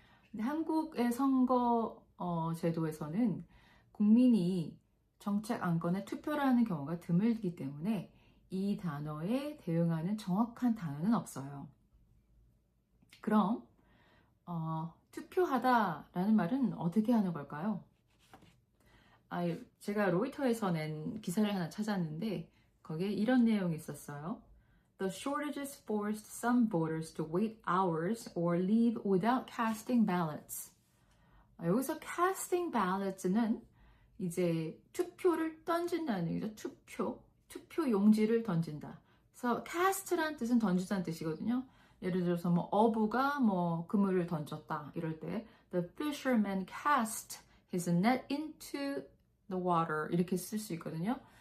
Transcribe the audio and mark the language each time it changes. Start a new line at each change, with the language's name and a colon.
Korean: 근데 한국의 선거 제도에서는 국민이 정책 안건에 투표를 하는 경우가 드물기 때문에 이 단어에 대응하는 정확한 단어는 없어요. 그럼 투표하다라는 말은 어떻게 하는 걸까요? 제가 로이터에서 낸 기사를 하나 찾았는데 거기에 이런 내용이 있었어요.
English: The shortages forced some voters to wait hours or leave without casting ballots.
Korean: 여기서 casting ballots는 이제 투표를 던진다는 얘기죠. 투표 용지를 던진다. 그래서 cast란 뜻은 던지다는 뜻이거든요. 예를 들어서 뭐 어부가 뭐 그물을 던졌다 이럴 때
English: the fisherman cast his net into the water
Korean: 이렇게 쓸 수 있거든요.